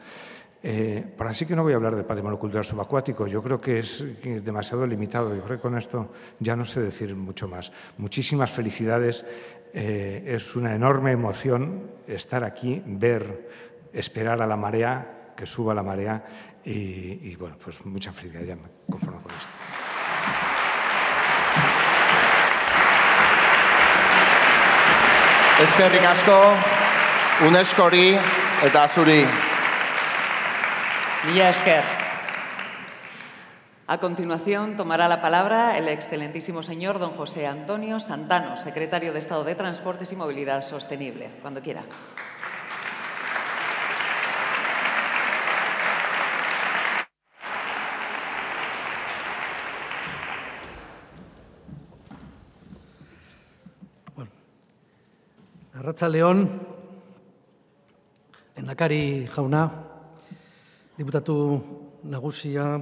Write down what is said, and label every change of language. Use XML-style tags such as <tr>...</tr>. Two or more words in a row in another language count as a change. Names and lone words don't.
<es>Por así que no voy a hablar del patrimonio cultural subacuático, yo creo que es demasiado limitado, yo creo que con esto ya no sé decir mucho más. Muchísimas felicidades, es una enorme emoción estar aquí, ver, esperar a la marea, que suba la marea y bueno, pues mucha felicidad, ya me conformo con esto.</es> <eu>Eskerrik asko, UNESCOri eta zuri. Mila esker.</eu> <es>A continuación tomará la palabra el excelentísimo señor don José Antonio Santano, secretario de Estado de Transportes y Movilidad Sostenible. Cuando quiera.</es> <eu>Arratsaldeon, lehendakari jauna, diputatu nagusia,</eu>